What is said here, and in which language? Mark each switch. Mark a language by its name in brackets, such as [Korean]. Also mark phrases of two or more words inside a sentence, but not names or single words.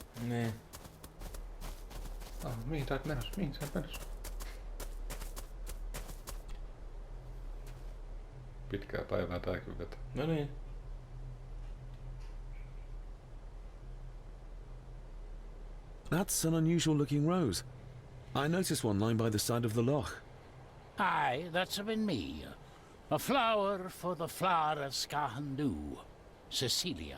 [Finnish] Niin. Mihin sä oot menossa? Mihin sä oot menossa? Pitkää päivää tääkin vetää. No niin. [English] That's an unusual looking rose. I noticed one lying by the side of the loch. Aye, that's been me. A flower for the flower of Scahandu, Cecilia.